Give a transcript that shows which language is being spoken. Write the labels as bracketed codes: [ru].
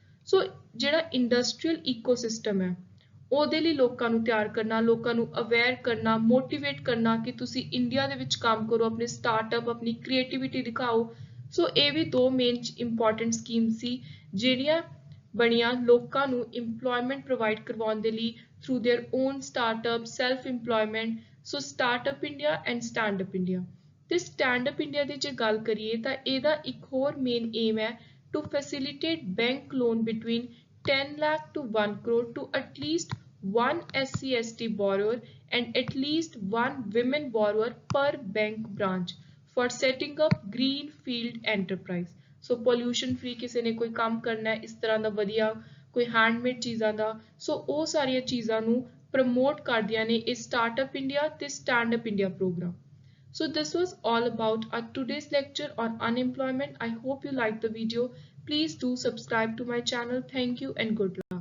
[pa] ਸੋ ਜਿਹੜਾ industrial ecosystem ਹੈ ਉਹਦੇ ਲਈ ਲੋਕਾਂ ਨੂੰ ਤਿਆਰ ਕਰਨਾ, ਲੋਕਾਂ ਨੂੰ ਅਵੇਅਰ ਕਰਨਾ, ਮੋਟੀਵੇਟ ਕਰਨਾ ਕਿ ਤੁਸੀਂ ਇੰਡੀਆ ਦੇ ਵਿੱਚ ਕੰਮ ਕਰੋ, ਆਪਣੇ ਸਟਾਰਟਅਪ, ਆਪਣੀ ਕ੍ਰੀਏਟੀਵਿਟੀ ਦਿਖਾਓ। ਸੋ ਇਹ ਵੀ ਦੋ ਮੇਨ ਇੰਪੋਰਟੈਂਟ ਸਕੀਮ ਸੀ ਜਿਹੜੀਆਂ ਬਣੀਆਂ ਲੋਕਾਂ ਨੂੰ ਇੰਪਲੋਇਮੈਂਟ ਪ੍ਰੋਵਾਈਡ ਕਰਵਾਉਣ ਦੇ ਲਈ through their own startup, self employment. So startup India and stand-up India. ਤੇ ਸਟੈਂਡਅਪ ਇੰਡੀਆ ਦੀ ਜੇ ਗੱਲ ਕਰੀਏ ਤਾਂ ਇਹਦਾ ਇੱਕ ਹੋਰ ਮੇਨ ਏਮ ਹੈ [en] To facilitate bank loan between 10 lakh to 1 crore to at least one SC ST borrower and at least one women borrower per bank branch for setting up green field enterprise। [pa] So pollution free ਕਿਸੇ ਨੇ ਕੋਈ ਕੰਮ ਕਰਨਾ ਹੈ ਇਸ ਤਰ੍ਹਾਂ ਦਾ ਵਧੀਆ ਕੋਈ ਹੈਂਡਮੇਡ ਚੀਜ਼ਾਂ ਦਾ, ਸੋ ਉਹ ਸਾਰੀਆਂ ਚੀਜ਼ਾਂ ਨੂੰ ਪ੍ਰਮੋਟ ਕਰਦੀਆਂ ਨੇ ਇਹ ਸਟਾਰਟਅਪ ਇੰਡੀਆ ਤੇ stand up India programme. [en] So this was all about our today's lecture on unemployment. I hope you liked the video. Please do subscribe to my channel. Thank you and good luck.